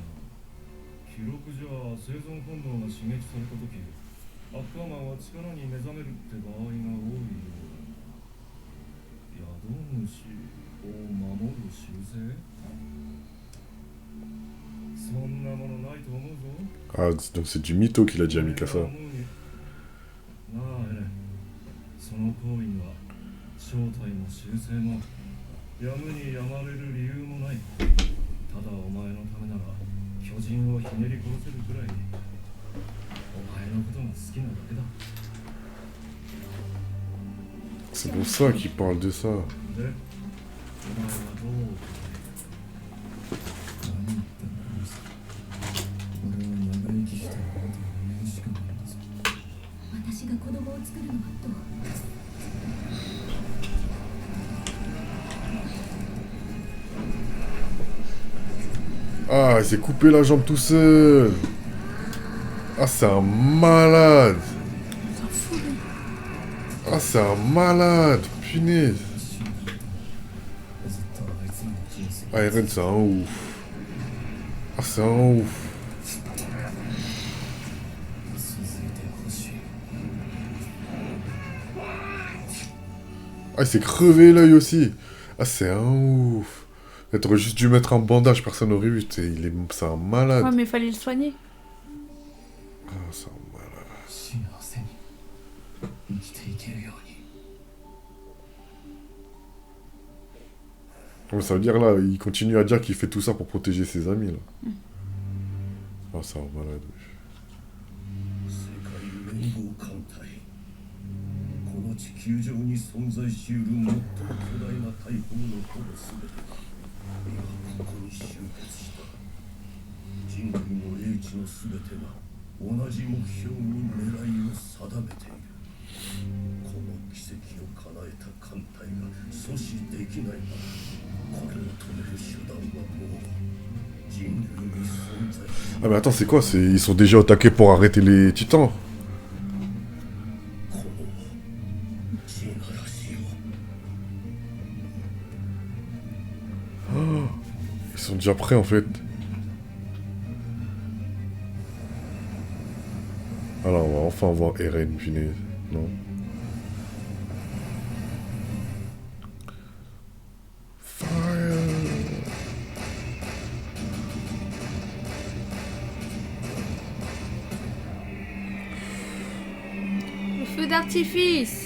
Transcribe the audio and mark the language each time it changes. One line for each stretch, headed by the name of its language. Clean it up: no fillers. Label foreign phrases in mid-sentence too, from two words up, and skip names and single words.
Japanese: 記録じゃ生存本能が刺激された時、アッカーマンは力に目覚めるって場合が多いようだ。宿主を守る習性？そんなものないと思うぞ。
French: Ah, donc c'est du mytho qu'il a dit à Mikasa.
Japanese: なあ、エレン。その行為には正体も習性もやむにやまれる理由もない。ただお前のためなら巨人をひねり殺せるくらいお前のことが好きなだけだ。
French: C'est pour ça qu'il parle de ça.
Japanese: で、お前はどう何言ってんだローサ。俺は長生きしてることを言うしかないんだぞ。私が子供を作るのはどう？
French: Ah, il s'est coupé la jambe tout seul. Ah, c'est un malade. S'en fout, lui. Ah, c'est un malade. Punaise.
Japanese: ずっとあいつらの人生
French: Ah, Eren, c'est un ouf. Ah, c'est un ouf.
Japanese: 続いてほしい。
French: Ah, il s'est crevé l'œil aussi. Ah, c'est un ouf. T'aurais juste dû mettre un bandage, personne n'aurait vu. C'est un malade. Ouais, mais fallait le soigner. Ah, c'est un malade.
Japanese: 幸せに生きていけるように
French: Ouais, ça veut dire là, il continue à dire qu'il fait tout ça pour protéger ses amis là. Ah, c'est un malade.
Japanese: 世界連合艦隊この地球上に存在しうる最も巨大な大砲のほぼ全てが今ここに集結した人類の英知の全てが同じ目標に狙いを定めているこの奇跡を叶えた艦隊が阻止できないならこれを止める手段はもう人類に存在し
French: Ah, mais attends, c'est quoi? Ils sont déjà attaqués pour arrêter les titans.
Japanese: この地ならしを
French: Ils sont déjà prêts en fait. Alors, on va enfin voir Eren, punaise. Non? Le feu d'artifice.